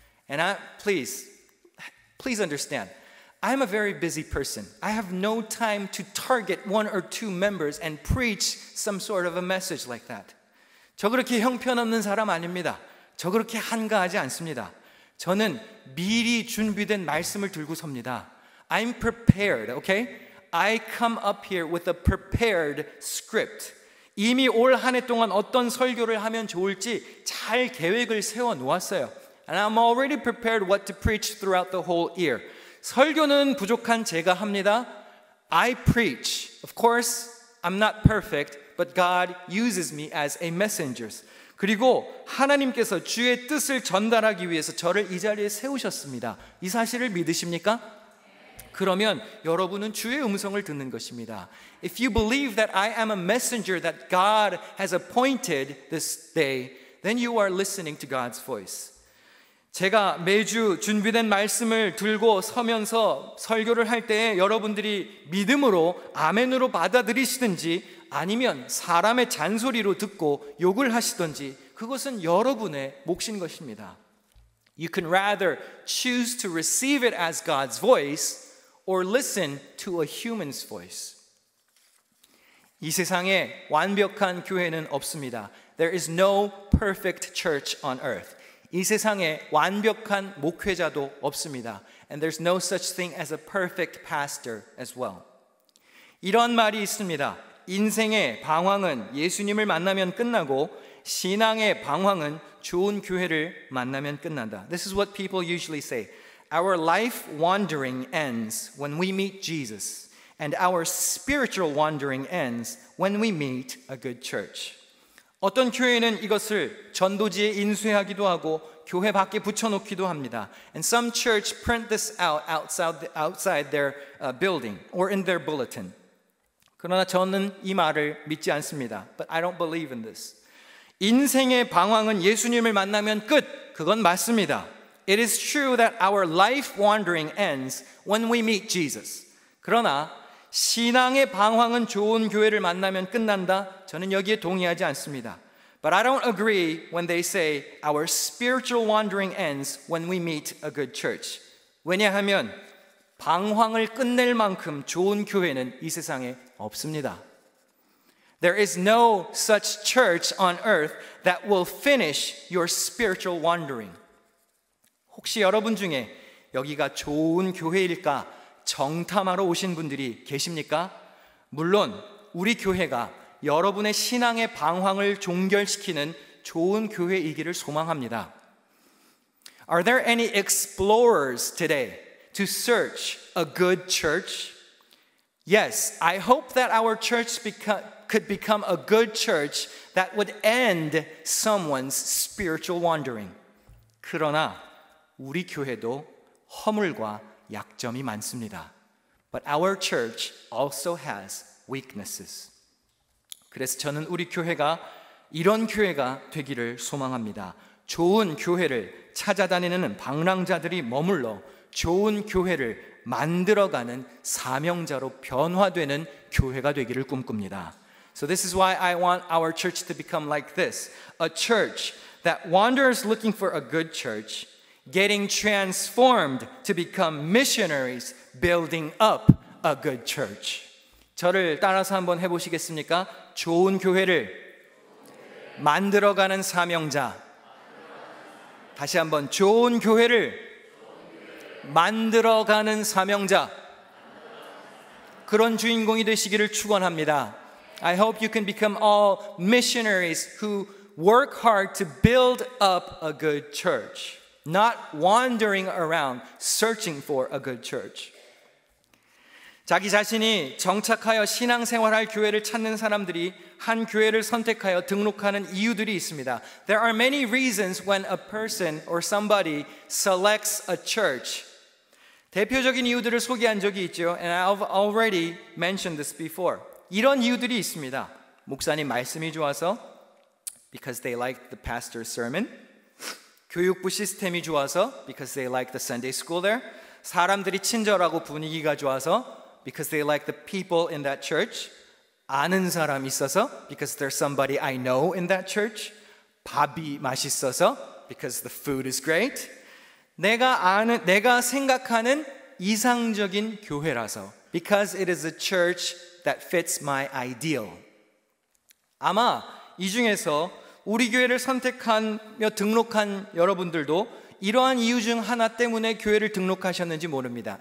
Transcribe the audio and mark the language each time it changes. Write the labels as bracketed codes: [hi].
[en] And please understand, I'm a very busy person. I have no time to target one or two members and preach some sort of a message like that. [ko] 저 그렇게 형편없는 사람 아닙니다. 저 그렇게 한가하지 않습니다. 저는 미리 준비된 말씀을 들고 섭니다. [en] I'm prepared, okay? I come up here with a prepared script. [ko] 이미 올 한 해 동안 어떤 설교를 하면 좋을지 잘 계획을 세워 놓았어요. [en] And I'm already prepared what to preach throughout the whole year. [ko] 설교는 부족한 제가 합니다. [en] I preach. Of course, I'm not perfect, but God uses me as a messenger. [ko] 그리고 하나님께서 주의 뜻을 전달하기 위해서 저를 이 자리에 세우셨습니다. 이 사실을 믿으십니까? 그러면 여러분은 주의 음성을 듣는 것입니다. [en] If you believe that I am a messenger that God has appointed this day, then you are listening to God's voice. [ko] 제가 매주 준비된 말씀을 들고 서면서 설교를 할 때 여러분들이 믿음으로 아멘으로 받아들이시든지 아니면 사람의 잔소리로 듣고 욕을 하시든지 그것은 여러분의 몫인 것입니다. [en] You can rather choose to receive it as God's voice or listen to a human's voice. [ko] 이 세상에 완벽한 교회는 없습니다. [en] There is no perfect church on earth. [ko] 이 세상에 완벽한 목회자도 없습니다. [en] And there's no such thing as a perfect pastor as well. [ko] 이런 말이 있습니다. 인생의 방황은 예수님을 만나면 끝나고 신앙의 방황은 좋은 교회를 만나면 끝난다. [en] This is what people usually say. Our life wandering ends when we meet Jesus, and our spiritual wandering ends when we meet a good church. [ko] 어떤 교회는 이것을 전도지에 인쇄하기도 하고 교회 밖에 붙여놓기도 합니다. [en] And some church print this out outside their building or in their bulletin. [ko] 그러나 저는 이 말을 믿지 않습니다. [en] But I don't believe in this. [ko] 인생의 방황은 예수님을 만나면 끝. 그건 맞습니다. [en] It is true that our life wandering ends when we meet Jesus. [ko] 그러나 신앙의 방황은 좋은 교회를 만나면 끝난다. 저는 여기에 동의하지 않습니다. [en] But I don't agree when they say our spiritual wandering ends when we meet a good church. [ko] 왜냐하면 방황을 끝낼 만큼 좋은 교회는 이 세상에 없습니다. [en] There is no such church on earth that will finish your spiritual wandering. [ko] 혹시 여러분 중에 여기가 좋은 교회일까 정탐하러 오신 분들이 계십니까? 물론 우리 교회가 여러분의 신앙의 방황을 종결시키는 좋은 교회이기를 소망합니다. [en] Are there any explorers today to search a good church? Yes, I hope that our church could become a good church that would end someone's spiritual wandering. [ko] 그러나 우리 교회도 허물과 약점이 많습니다. [en] But our church also has weaknesses. [ko] 그래서 저는 우리 교회가 이런 교회가 되기를 소망합니다. 좋은 교회를 찾아다니는 방랑자들이 머물러 좋은 교회를 만들어가는 사명자로 변화되는 교회가 되기를 꿈꿉니다. [en] So this is why I want our church to become like this. A church that wanders looking for a good church, getting transformed to become missionaries, building up a good church. [ko] 저를 따라서 한번 해보시겠습니까? 좋은 교회를 만들어가는 사명자. 다시 한번 좋은 교회를 만들어가는 사명자. 그런 주인공이 되시기를 축원합니다. [en] I hope you can become all missionaries who work hard to build up a good church, not wandering around searching for a good church. [ko] 자기 자신이 정착하여 신앙생활할 교회를 찾는 사람들이 한 교회를 선택하여 등록하는 이유들이 있습니다. [en] There are many reasons when a person or somebody selects a church. [ko] 대표적인 이유들을 소개한 적이 있죠. [en] And I've already mentioned this before. [ko] 이런 이유들이 있습니다. 목사님 말씀이 좋아서, [en] because they like the pastor's sermon. [ko] 교육부 시스템이 좋아서, [en] because they like the Sunday school there. [ko] 사람들이 친절하고 분위기가 좋아서, [en] because they like the people in that church. [ko] 아는 사람이 있어서, [en] because there's somebody I know in that church. [ko] 밥이 맛있어서, [en] because the food is great. [ko] 내가 생각하는 이상적인 교회라서, [en] because it is a church that fits my ideal. [ko] 아마 이 중에서 우리 교회를 선택하며 등록한 여러분들도 이러한 이유 중 하나 때문에 교회를 등록하셨는지 모릅니다.